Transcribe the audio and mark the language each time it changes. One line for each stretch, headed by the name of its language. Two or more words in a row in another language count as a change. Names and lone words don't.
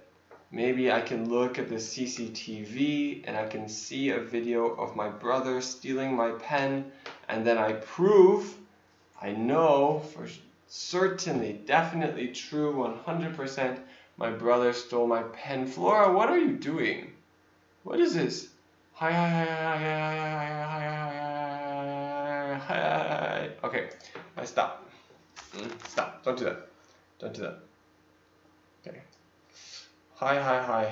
English: Maybe I can look at the CCTV and I can see a video of my brother stealing my pen, and then I prove, I know for certainly, definitely true, 100%, my brother stole my pen. Flora, what are you doing? What is this? Hi, hi, hi, hi, hi, hi, hi, hi. Okay, I stop. Stop. Don't do that. Don't do that. Okay. Hi, hi, hi.